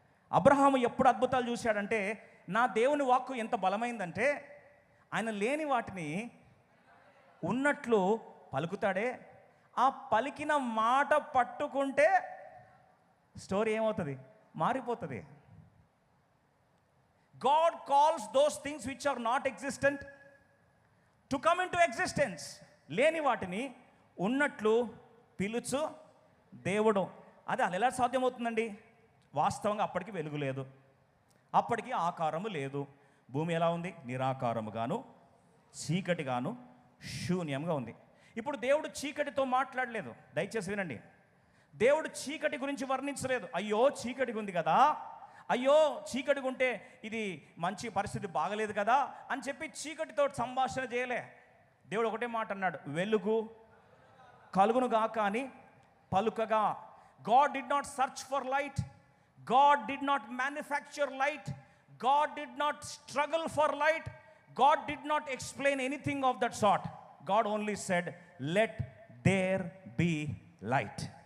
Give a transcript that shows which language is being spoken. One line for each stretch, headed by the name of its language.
Telugu: అబ్రహాము ఎప్పుడు అద్భుతాలు చూశాడంటే, నా దేవుని వాక్కు ఎంత బలమైందంటే ఆయన లేని వాటిని ఉన్నట్లు పలుకుతాడే, ఆ పలికిన మాట పట్టుకుంటే స్టోరీ ఏమవుతుంది? మారిపోతుంది.
English: God calls those things which are not existent to come into existence.
Telugu: లేని వాటిని ఉన్నట్లు పిలుచు దేవుడు. అది ఎలా సాధ్యమవుతుందండి? వాస్తవంగా అప్పటికి వెలుగు లేదు, అప్పటికి ఆకారము లేదు. భూమి ఎలా ఉంది? నిరాకారముగాను చీకటిగాను శూన్యంగా ఉంది. ఇప్పుడు దేవుడు చీకటితో మాట్లాడలేదు. దయచేసి వినండి. దేవుడు చీకటి గురించి వర్ణించలేదు. అయ్యో చీకటిగా ఉంది కదా, అయ్యో చీకటిగా ఉంటే ఇది మంచి పరిస్థితి బాగలేదు కదా అని చెప్పి చీకటితో సంభాషణ చేయలే. దేవుడు ఒకటే మాట అన్నాడు, వెలుగు కలుగునుగా కానీ పలుకగా.
English: God did not search for light. God did not manufacture light. God did not struggle for light. God did not explain anything of that sort. God only said, let there be light.